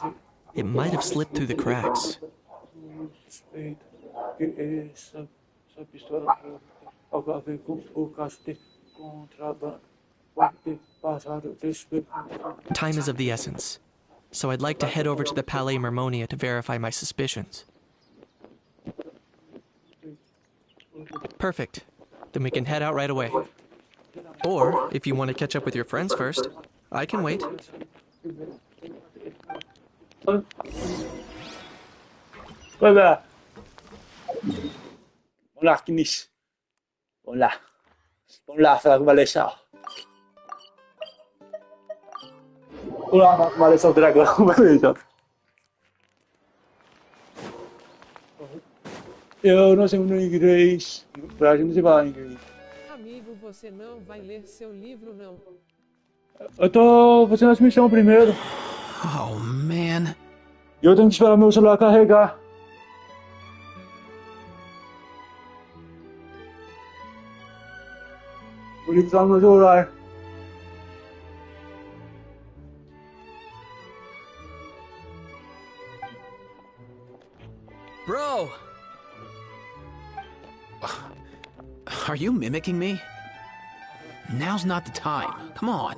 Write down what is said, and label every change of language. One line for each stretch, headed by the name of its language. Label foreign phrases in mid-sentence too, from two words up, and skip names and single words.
English: It might have slipped through the cracks. Time is of the essence, so I'd like to head over to the Palais Mermonia to verify my suspicions. Perfect. Then we can head out right away. Or, if you want to catch up with your friends first, I can wait.
Portuguese: Hola. Hola, Kinis. Hola. Hola, Valesa. Hola, Valesa, dragão. Beleza. Eu não sei no inglês. Pra gente não se fala inglês. Amigo, você não vai ler seu livro, não? Eu tô fazendo as missões primeiro.
English: Oh, man.
Portuguese: Eu tenho que esperar meu celular carregar. O livro tá no meu celular. Bro!
English: Are you mimicking me? Now's not the time. Come on.